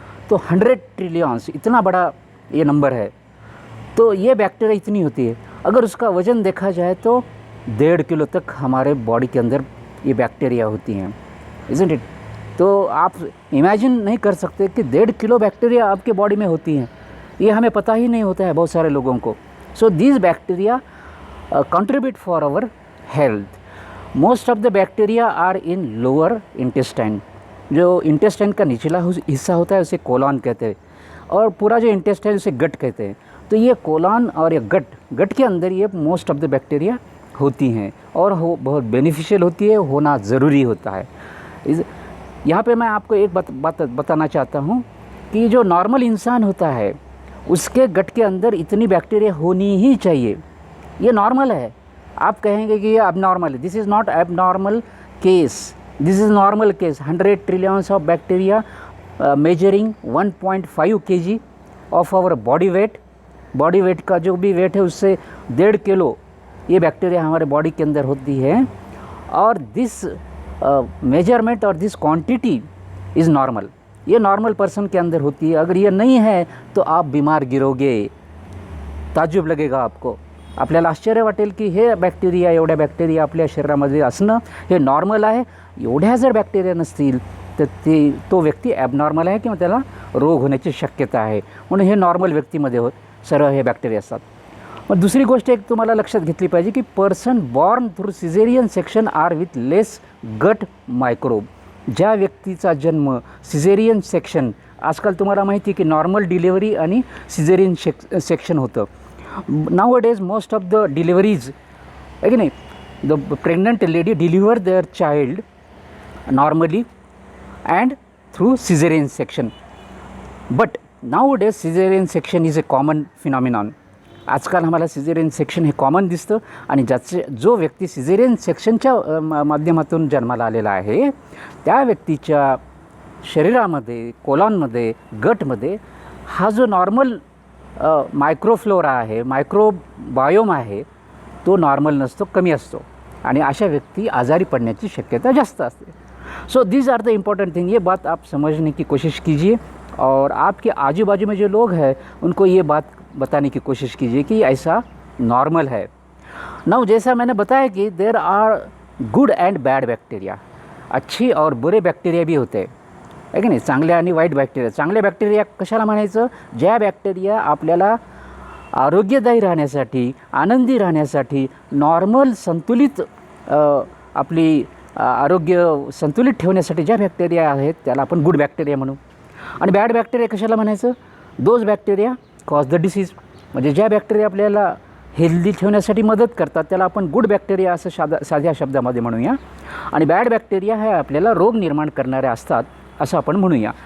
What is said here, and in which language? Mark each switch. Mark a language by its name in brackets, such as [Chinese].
[Hindi] तो 100 ट्रिलियंस इतना बड़ा ये नंबर है। तो ये बैक्टीरिया इतनी होती है। अगर उसका वज़न देखा जाए तो 1.5 किलो तक हमारे बॉडी के अंदर ये बैक्टीरिया होती हैं, [English] Isn't it. [Hindi] तो आप इमेजिन नहीं कर सकते कि 1.5 किलो बैक्टीरिया आपके बॉडी में होती हैं, ये हमें पता ही नहीं होता है बहुत सारे लोगों को। [English] So these bacteria contribute for our health. Most of the bacteria are in lower intestine. [Hindi] जो इंटेस्टाइन का निचला हिस्सा होता है उसे कोलन कहते हैं, और पूरा जो इंटेस्टाइन उसे गट कहते हैं। तो ये कोलन और ये गट के अंदर ये मोस्ट ऑफ द बैक्टीरिया होती हैं, और बहुत बेनिफिशियल होती है, होना ज़रूरी होता है। यहाँ पे मैं आपको एक बात बताना चाहता हूँ कि जो नॉर्मल इंसान होता है उसके गट के अंदर इतनी बैक्टीरिया होनी ही चाहिए, ये नॉर्मल है। आप कहेंगे कि ये अबनॉर्मल है, [English] This is not abnormal case, this is normal case. 100 trillions of bacteria measuring 1.5 kg of our body weight. [Hindi] Body weight का जो भी वेट है उससे 1.5 किलो ये बैक्टीरिया हमारे बॉडी के अंदर होती है, और दिस मेजरमेंट और [English] This quantity is normal. [Hindi] ये नॉर्मल पर्सन के अंदर होती है। अगर ये नहीं है तो आप बीमार गिरोगे, ताज्जुब लगेगा आपको। [Marathi] आपल्याला आश्चर्य वाटेल की हे बॅक्टेरिया, एवढ्या बॅक्टेरिया आपल्या शरीरामध्ये असणं हे नॉर्मल आहे। एवढ्या जर बॅक्टेरिया नसतील तर तो व्यक्ती ॲबनॉर्मल आहे किंवा त्याला रोग होण्याची शक्यता आहे, म्हणून हे नॉर्मल व्यक्तीमध्ये सर्व हे बॅक्टेरिया असतात। मग दुसरी गोष्ट एक तुम्हाला लक्षात घेतली पाहिजे की [English] Person born through caesarean section are with less gut microbe. [Marathi] ज्या व्यक्तीचा जन्म सिझेरियन सेक्शन, आजकाल तुम्हाला माहिती आहे की नॉर्मल डिलिव्हरी आणि सिझेरियन सेक्शन होतं। [English] Nowadays most of the deliveries, again, the pregnant lady deliver their child normally and through cesarean section. But nowadays cesarean section is a common phenomenon. [Marathi] आजकाल हमारा caesarean section हे common दिसतं, आणि जो व्यक्ती caesarean सेक्शनच्या माध्यमातून जन्माला आलेला आहे त्या व्यक्तीच्या शरीरामध्ये, कोलॉनमध्ये, गटमध्ये हा जो नॉर्मल मायक्रोफ्लोरा आहे, मायक्रोबायोम आहे, तो नॉर्मल नसतो, कमी असतो, आणि अशा व्यक्ती आजारी पडण्याची शक्यता जास्त असते। [English] So these are the important thing. [Hindi] ये बात आप समझने की कोशिश कीजिए, और आपके आजू बाजू में जो लोग हैं उनको ये बात बताने की कोशिश कीजिए कि ऐसा नॉर्मल है। नाउ जैसा मैंने बताया कि [English] there are good and bad bacteria, [Hindi] अच्छी और बुरे बैक्टीरिया भी होते हैं, [Marathi] आहे की नाही, चांगले आणि वाईट बॅक्टेरिया। चांगले बॅक्टेरिया कशाला म्हणायचं, ज्या बॅक्टेरिया आपल्याला आरोग्यदायी राहण्यासाठी, आनंदी राहण्यासाठी, नॉर्मल संतुलित आपली आरोग्य संतुलित ठेवण्यासाठी ज्या बॅक्टेरिया आहेत त्याला आपण गुड बॅक्टेरिया म्हणू। आणि बॅड बॅक्टेरिया कशाला म्हणायचं, [English] those bacteria cause the disease, [Marathi] म्हणजे ज्या बॅक्टेरिया आपल्याला हेल्दी ठेवण्यासाठी मदत करतात त्याला आपण गुड बॅक्टेरिया असं साध्या शब्दामध्ये म्हणूया, आणि बॅड बॅक्टेरिया हे आपल्याला रोग निर्माण करणारे असतात असं आपण म्हणूया।